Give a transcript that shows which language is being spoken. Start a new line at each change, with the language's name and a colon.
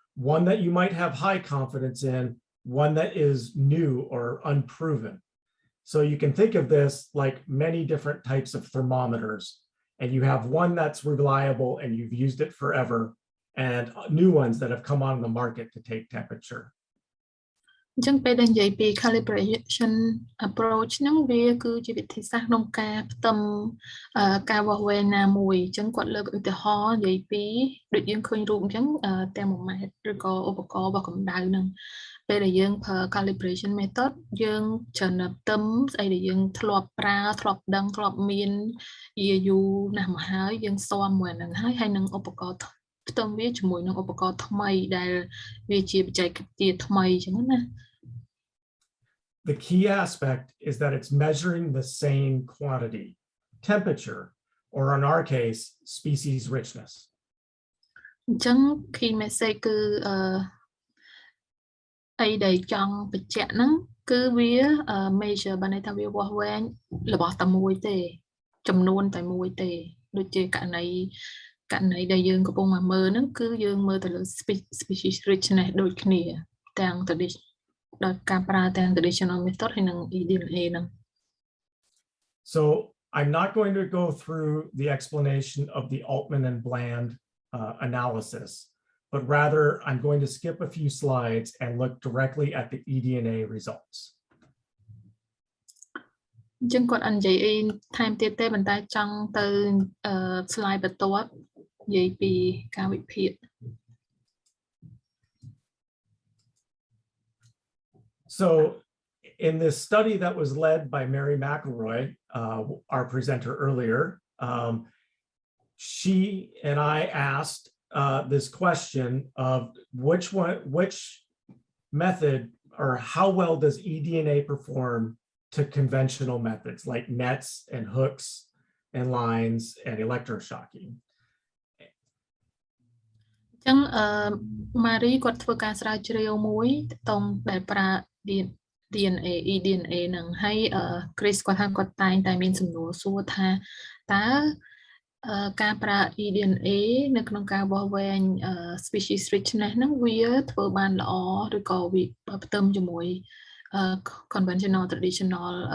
English: One that you might have high confidence in, one that is new or unproven. So you can think of this like many different types of thermometers, and you have one that's reliable and you've used it forever, and new ones that have come on the market to take temperature.
Khmer: អញ្ចឹងពេលដែលនិយាយពី calibration approach ហ្នឹងវាគឺជាវិធីសាស្ត្រក្នុងការផ្ទឹមការវាស់វែងណាមួយអញ្ចឹងគាត់លើកឧទាហរណ៍និយាយពីដូចយើងឃើញរូបអញ្ចឹង thermometer ឬក៏ឧបករណ៍វាស់កម្ដៅហ្នឹងពេលដែលយើងប្រើ calibration method យើងច្រើនផ្ទឹមស្អីដែលយើងធ្លាប់ប្រើធ្លាប់ដឹងធ្លាប់មាន យូរណាស់មកហើយយើងស៊ាំមួយហ្នឹងហើយនឹងឧបករណ៍ផ្ទឹមវាជាមួយនឹងឧបករណ៍ថ្មីដែលវាជាបច្ចេកវិទ្យាថ្មីអញ្ចឹងណា
English: The key aspect is that it's measuring the same quantity, temperature, or in our case, species richness.
Khmer: អញ្ចឹង key message គឺ អីដែលចង់បញ្ជាក់ហ្នឹងគឺវា measure បានន័យថាវាវាស់វែងរបស់តែមួយទេចំនួនតែមួយទេដូចជាករណីដែលយើងកំពុងមកមើលហ្នឹងគឺយើងមើលទៅលើ species richness ដូចគ្នាទាំងដោយការប្រើទាំង traditional method ហើយនិង eDNA ហ្នឹង
English: So I'm not going to go through the explanation of the Altman and Bland analysis, but rather I'm going to skip a few slides and look directly at the eDNA results.
Khmer: អញ្ចឹងគាត់អត់និយាយអីថែមទៀតទេប៉ុន្តែចង់ទៅ slide បន្ទាប់និយាយពីការវិភាគ
English: So in this study that was led by Mary McElroy, our presenter earlier, she and I asked this question of which method or how well does eDNA perform to conventional methods like nets and hooks and lines and electroshocking.
Khmer: អញ្ចឹងម៉ារីគាត់ធ្វើការស្រាវជ្រាវមួយតង់ដែលប្រើ DNA eDNA ហ្នឹងហើយ Chris គាត់ថាគាត់តែងតែមានសំណួរសួរថាតើការប្រើ eDNA នៅក្នុងការវាស់វែង species richness ហ្នឹងវាធ្វើបានល្អឬក៏វាផ្ទឹមជាមួយ conventional traditional